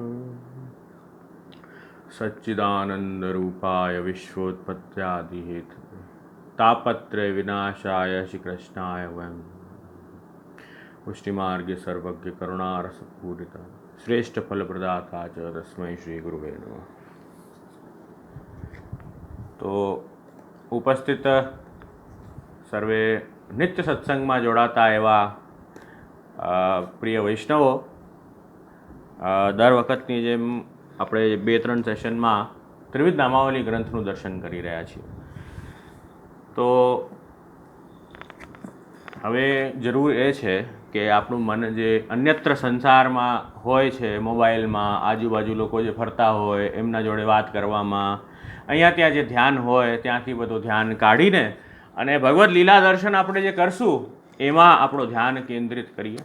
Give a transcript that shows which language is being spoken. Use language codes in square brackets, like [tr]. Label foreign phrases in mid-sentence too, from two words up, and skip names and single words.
[sa] सच्चिदानन्दरूपाय विश्वोत्पत्त्यादिहेतवे तापत्रय विनाशाय श्रीकृष्णाय वयं पुष्टिमार्गे सर्वज्ञ करुणारसपूरित श्रेष्ठ फलप्रदाता च तस्मै श्रीगुरुवे नमः। [gu] તો ઉપસ્થિત સર્વે નિત્ય सत्संगમાં જોડાતા એવા પ્રિય વૈષ્ણવો, દર વખતની જેમ આપણે 2-3 સેશનમાં ત્રિવિધ નામાવલી ગ્રંથનું દર્શન કરી રહ્યા છીએ. તો હવે જરૂર એ છે કે આપણું મન જે અન્યત્ર સંસારમાં હોય છે, મોબાઈલમાં આજુબાજુ લોકો જે ફરતા હોય એમના જોડે વાત કરવામાં, અહીંયા ત્યાં જે ધ્યાન હોય ત્યાંથી બધું ધ્યાન કાઢીને અને ભગવદ્ લીલા દર્શન આપણે જે કરશું એમાં આપણું ધ્યાન કેન્દ્રિત કરીએ.